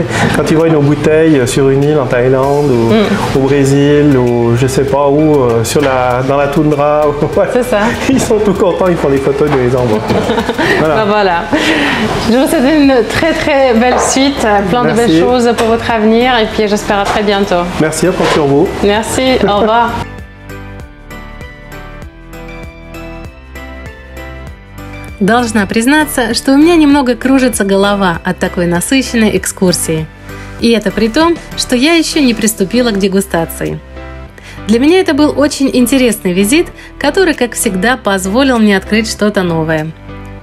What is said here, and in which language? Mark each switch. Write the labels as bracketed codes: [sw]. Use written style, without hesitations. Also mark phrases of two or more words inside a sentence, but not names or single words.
[fr] Quand ils voient nos bouteilles sur une île en Thaïlande ou au Brésil ou je sais pas où, dans la toundra, c'est ça. Ils sont tout contents, ils font des photos de les envoient. Voilà. Ben voilà. Je vous souhaite une très très belle suite, plein de belles choses pour votre avenir et puis j'espère à très bientôt. Merci, à compte sur vous. Merci, au revoir. [ru] Должна признаться, что у меня немного кружится голова от такой насыщенной экскурсии. И это при том, что я еще не приступила к дегустации. Для меня это был очень интересный визит, который, как всегда, позволил мне открыть что-то новое.